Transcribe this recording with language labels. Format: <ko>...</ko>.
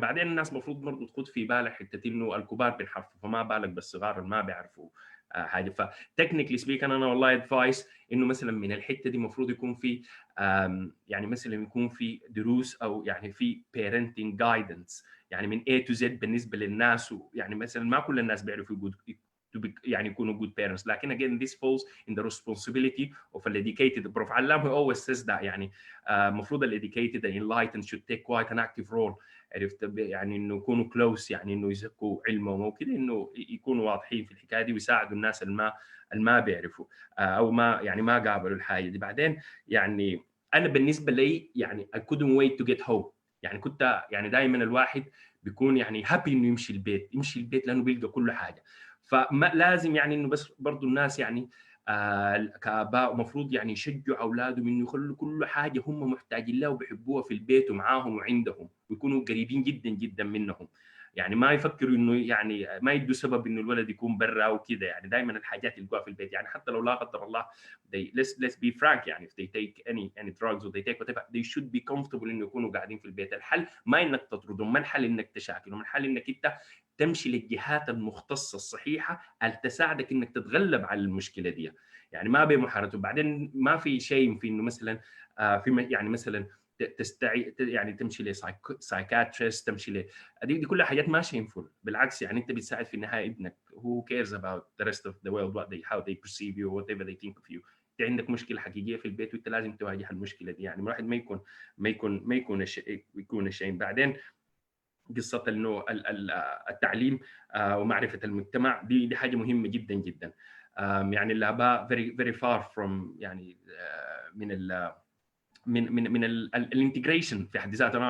<ar>بعدين الناس المفروض برضه تخد في بالها حته انه الكبار بينحرفوا، فما بالك بالصغار اللي ما بيعرفوا حاجه.</ar> <en>فتكنيكلي سبيك</en> <ar>انا والله</ar> <en>advice</en> <ar>انه مثلا من الحته دي المفروض يكون في يعني مثلا يكون في دروس او يعني في</ar> <en>parenting guidance</en> <ar>يعني من</ar> <en>A to Z</en> <ar>بالنسبه للناس. يعني مثلا ما كل الناس بيعرفوا يعني يكونوا</ar> <en>good parents،</en> <ar>لكن</ar> <en>again this falls in the responsibility of an educated. Prof. Allam who always says that</en> <ar>يعني المفروض ال</ar> <en>educated and enlightened should take quite an active role.</en> <ar>عرفت يعني انه يكونوا close، يعني انه يزكوا علمهم وكذا، انه يكونوا واضحين في الحكايه دي ويساعدوا الناس اللي ما بيعرفوا او ما يعني ما قابلوا الحاجه دي. بعدين يعني انا بالنسبه لي يعني</ar> <en>I couldn't wait to get home.</en> <ar>يعني كنت يعني دائما الواحد بيكون يعني هابي انه يمشي البيت لانه بيلقى كل حاجه. فما لازم يعني انه بس برضو الناس يعني كآباء المفروض يعني يشجعوا اولادهم انه يخلوا كل حاجه هم محتاجين لها وبيحبوها في البيت ومعاهم وعندهم، ويكونوا قريبين جدا جدا منهم. يعني ما يفكروا انه يعني ما يدوا سبب انه الولد يكون برا وكذا. يعني دائما الحاجات يلقوها في البيت. يعني حتى لو لا قدر الله</ar> <en>let's be frank يعني if they take any drugs or they take whatever they should be comfortable</en> <ar>انه يكونوا قاعدين في البيت. الحل ما انك تطردهم، ما الحل انك تشاكلهم، الحل انك انت تمشي للجهات المختصه الصحيحه اللي تساعدك انك تتغلب على المشكله دي. يعني ما بمحاربته. بعدين ما في شيء في انه مثلا في يعني مثلا يعني تمشي لسايكاتريست، تمشي دي كلها حاجات ما</ar> <en>shameful.</en> <ar>بالعكس يعني انت بتساعد في النهايه ابنك.</ar> <en>who cares about the rest of the world how they perceive you whatever they think of you.</en> <ar>انت عندك مشكله حقيقيه في البيت وانت لازم تواجه المشكله دي. يعني الواحد ما يكون شيء. بعدين قصه انه التعليم ومعرفه المجتمع دي حاجه مهمه جدا جدا. يعني الاباء</ar> <en>very far from</en> <ar>يعني من الانتجريشن في حد ذاته.</ar>